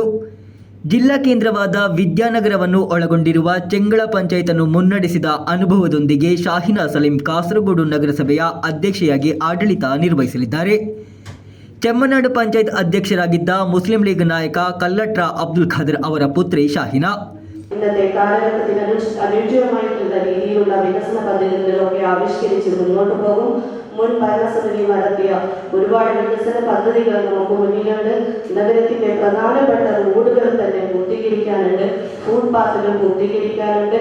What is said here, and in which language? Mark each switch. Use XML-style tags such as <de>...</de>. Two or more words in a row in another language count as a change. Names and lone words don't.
<kn>ಜಿಲ್ಲಾ ಕೇಂದ್ರವಾದ ವಿದ್ಯಾನಗರವನ್ನು ಒಳಗೊಂಡಿರುವ ಚೆಂಗಳ ಪಂಚಾಯತನ್ನು ಮುನ್ನಡೆಸಿದ ಅನುಭವದೊಂದಿಗೆ ಶಾಹಿನಾ ಸಲೀಂ ಕಾಸರಗೋಡು ನಗರಸಭೆಯ ಅಧ್ಯಕ್ಷೆಯಾಗಿ ಆಡಳಿತ ನಿರ್ವಹಿಸಲಿದ್ದಾರೆ. ಚೆಮ್ಮನಾಡು ಪಂಚಾಯತ್ ಅಧ್ಯಕ್ಷರಾಗಿದ್ದ ಮುಸ್ಲಿಂ ಲೀಗ್ ನಾಯಕ ಕಲ್ಲಟ್ರ ಅಬ್ದುಲ್ ಖಾದರ್ ಅವರ ಪುತ್ರಿ ಶಾಹಿನಾ.</kn> <ml>ഇന്നത്തെ കാലഘട്ടത്തിന് അനുയോജ്യമായിട്ടുള്ള രീതിയിലുള്ള വികസന പദ്ധതികളിലൊക്കെ ആവിഷ്കരിച്ച് മുന്നോട്ട് പോകും. മുൻ ഭരണസമിതി നടത്തിയ ഒരുപാട് വികസന പദ്ധതികൾ നമുക്ക് മുന്നിലുണ്ട്. നഗരത്തിന്റെ പ്രധാനപ്പെട്ട റോഡുകൾ തന്നെ പൂർത്തീകരിക്കാനുണ്ട്, ഫുട്പാത്തുകൾ പൂർത്തീകരിക്കാനുണ്ട്.</ml>